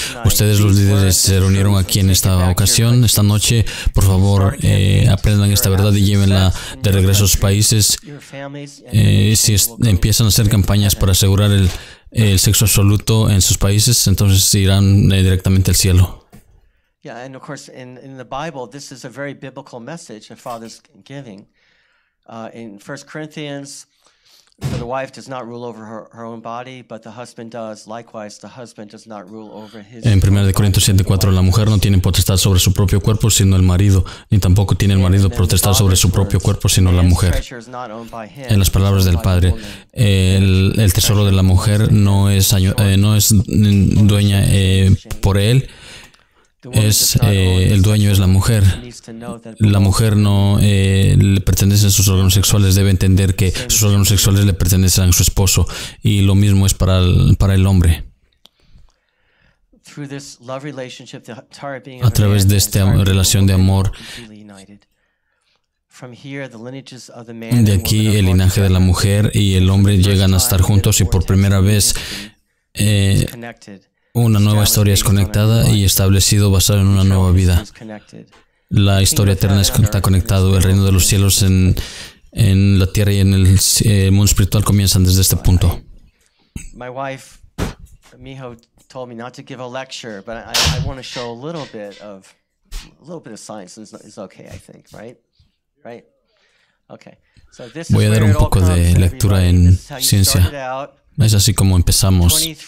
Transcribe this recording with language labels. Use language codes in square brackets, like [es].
[es] Ustedes, los líderes, se reunieron aquí en esta ocasión, esta noche. Por favor, aprendan esta verdad y llévenla de regreso a sus países. Si empiezan a hacer campañas para asegurar el sexo absoluto en sus países, entonces irán directamente al cielo. [en] Yeah, and of course, in the Bible, this is a very biblical message the Father's giving. In 1 Corinthians, for the wife does not rule over her own body, but the husband does. Likewise, the husband does not rule over his. [es] En 1 Corintios 7:4, la mujer no tiene potestad sobre su propio cuerpo, sino el marido, ni tampoco tiene el marido potestad sobre su propio cuerpo, sino la mujer. En las palabras del Padre, el tesoro de la mujer no es dueña por él. El dueño es la mujer. La mujer no le pertenece a sus órganos sexuales. Debe entender que sus órganos sexuales le pertenecen a su esposo, y lo mismo es para el hombre. A través de esta relación de amor, de aquí el linaje de la mujer y el hombre llegan a estar juntos, y por primera vez una nueva historia es conectada y establecido basado en una nueva vida. La historia eterna está conectada. El reino de los cielos en la tierra y en el mundo espiritual comienzan desde este punto. [en] My wife, Miho, told me not to give a lecture, but I want to show a little bit of science is okay, I think, right? Okay. So this [es] Voy a dar un poco de lectura en ciencia. Es así como empezamos.